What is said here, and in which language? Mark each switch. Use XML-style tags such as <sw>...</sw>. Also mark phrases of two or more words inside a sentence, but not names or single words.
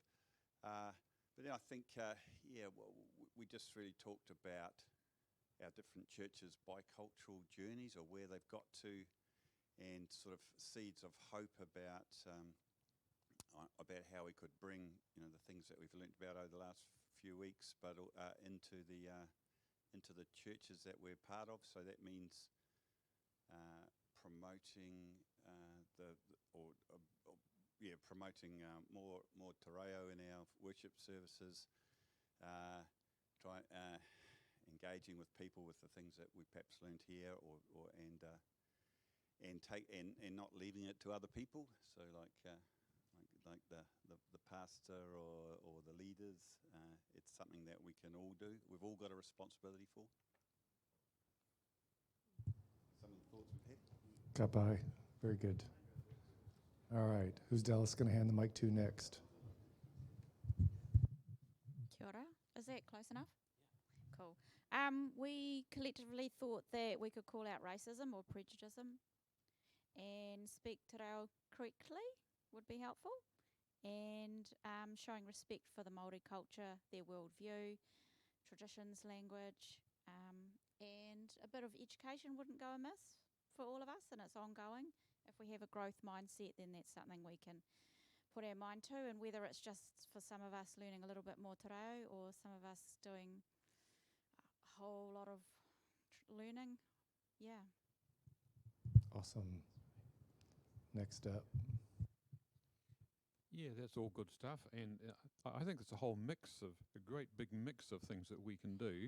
<en>But then I think, we just really talked about our different churches' bicultural journeys or where they've got to, and sort of seeds of hope about how we could bring the things that we've learnt about over the last few weeks, but into the churches that we're part of. So that means promoting promoting more</en> <mi>te reo</mi> <en>in our worship services, engaging with people with the things that we perhaps learned here, and not leaving it to other people. So like the pastor or the leaders, it's something that we can all do. We've all got a responsibility for. Some of the thoughts we've had. Got by. Very good. All right. Who's Dallas going to hand the mic to next?</en> <mi>Kia ora.</mi> <en>Is that close enough? Cool. We collectively thought that we could call out racism or prejudice and speak</en> <mi>te reo</mi> <en>correctly would be helpful, and showing respect for the Māori culture, their worldview, traditions, language, and a bit of education wouldn't go amiss for all of us, and it's ongoing. If we have a growth mindset, then that's something we can put our mind to, and whether it's just for some of us learning a little bit more</en> <mi>te reo</mi> <en>or some of us doing a whole lot of learning, yeah. Awesome. Next up. Yeah, that's all good stuff, and I think it's a whole mix of a great big mix of things that we can do.</en>